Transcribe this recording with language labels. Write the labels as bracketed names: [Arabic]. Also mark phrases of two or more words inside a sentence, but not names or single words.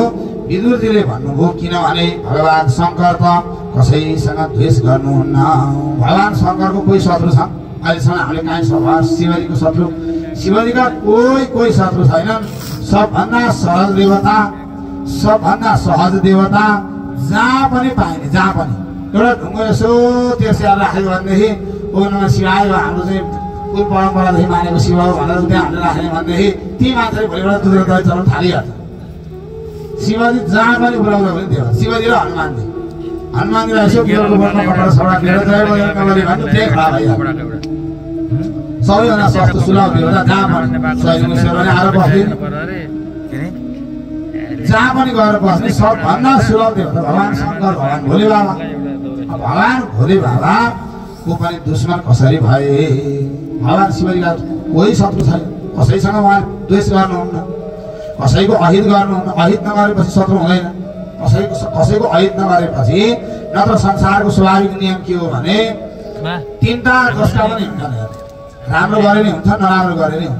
[Nepali] विदुरजीले भन्नुभयो किनभने भगवान् शङ्कर त कसैसँग द्वेष गर्नुहुन्न, भगवान् शङ्करको कोही शत्रु छ अहिलेसम्म हामीले काहीँ सभा शिवजीको शत्रु, शिवजीका कोही शत्रु छैनन्। सबभन्दा सरल देवता, सबभन्दा सहज देवता, जहाँ पनि पाइने, जहाँ पनि एउटा ढुङ्गो यसो त्यसै राख्यो भनेदेखि [Sanskrit] ओ नमः शिवाय [Nepali] हाम्रो चाहिँ कुल परम्परादेखि मानेको शिव हो भनेर त्यहाँ हामीले राख्ने भनेदेखि ती मान्छेले भोलिबाट दुध दही चलाउन थालिहाल्छ। शिवजी जहाँ पनि बोलाउँदा पनि त्यो शिवजी र हनुमानजी, हनुमानजीलाई यसो बिहारको बर्मा कपडा सडा लिएर जय बजार कमली भन्नु त्यही खडा भइहाल्छ। सबैभन्दा सस्तो सुलभ देवता जहाँ पनि सैनिक सेवाले आएर बस्दिन्, जहाँ पनि गएर बस्ने सबभन्दा सुलभ देवता भगवान् शङ्कर, भगवान् भोले बाबा। भगवान् भोले बाबाको पनि दुश्मन कसरी भए, भगवान् शिवजीका कोही शत्रु छैन, कसैसँग उहाँ द्वेष गर्नुहुन्न, कसैको अहित गर्नुहुन्न। अहित नगरेपछि शत्रु हुँदैन, कसैको अहित नगरेपछि नत्र संसारको स्वाभाविक नियम के हो भने तिनवटा जसका पनि हुन्छन्, राम्रो गरे नि हुन्छ, नराम्रो गरे नि हुन्छ।